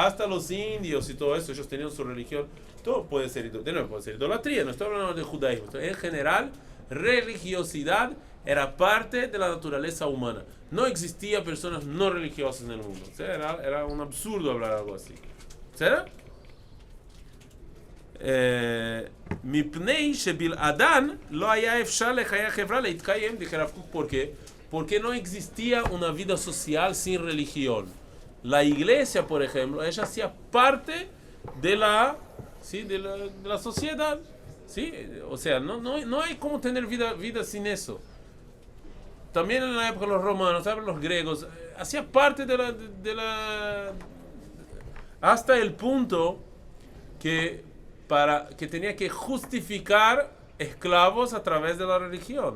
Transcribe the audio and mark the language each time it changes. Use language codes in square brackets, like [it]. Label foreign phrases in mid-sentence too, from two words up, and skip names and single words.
[es] Hasta los indios y todo eso, ellos tenían su religión. Todo puede ser idolatría. No estoy hablando de judaísmo. En general, religiosidad era parte de la naturaleza humana. No existía personas no religiosas en el mundo. O sea, era un absurdo hablar algo así. ¿Será? [he] מפני שבלעדן לא היה אפשר לחיי החברה להתקיים, [es] dije Rav Kook, ¿por qué? Porque no existía una vida social sin religión. La iglesia, por ejemplo, ella hacía parte de la sociedad, ¿sí? O sea, no hay cómo tener vida sin eso. También en la época de los romanos, los griegos, hacía parte de la hasta el punto que tenía que justificar esclavos a través de la religión.